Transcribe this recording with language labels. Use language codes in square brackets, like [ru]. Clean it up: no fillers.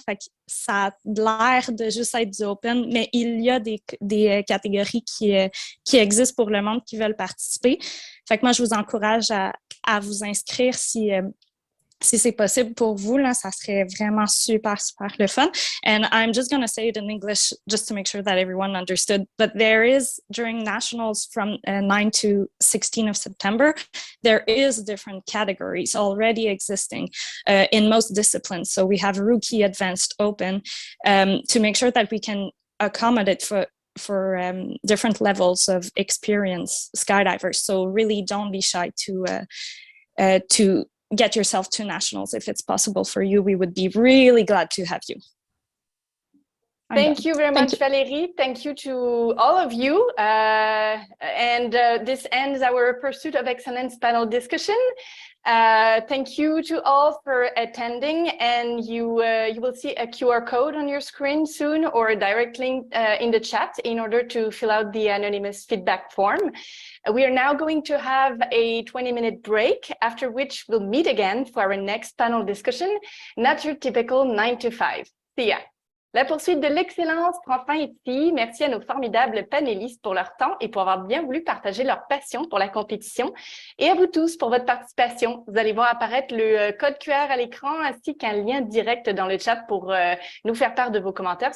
[fr] Fait que ça a l'air de juste être du open, mais il y a des catégories qui existent pour le monde qui veulent participer. Fait que moi, je vous encourage à vous inscrire si c'est possible pour vous. Là, ça serait vraiment super le fun. [en] And I'm just going to say it in English just to make sure that everyone understood. But there is, during nationals from 9 to 16 of September, there is different categories already existing in most disciplines. So we have rookie, advanced, open, to make sure that we can accommodate for different levels of experience skydivers. So really don't be shy to get yourself to nationals if it's possible for you. We would be really glad to have you. Thank you very much, Valérie. Thank you to all of you. This ends our Pursuit of Excellence panel discussion. Thank you to all for attending, and you will see a QR code on your screen soon, or a direct link in the chat in order to fill out the anonymous feedback form. We are now going to have a 20-minute break, after which we'll meet again for our next panel discussion, not your typical 9 to 5. See ya. [fr] La poursuite de l'excellence prend fin ici. Merci à nos formidables panélistes pour leur temps et pour avoir bien voulu partager leur passion pour la compétition. Et à vous tous pour votre participation. Vous allez voir apparaître le code QR à l'écran ainsi qu'un lien direct dans le chat pour nous faire part de vos commentaires.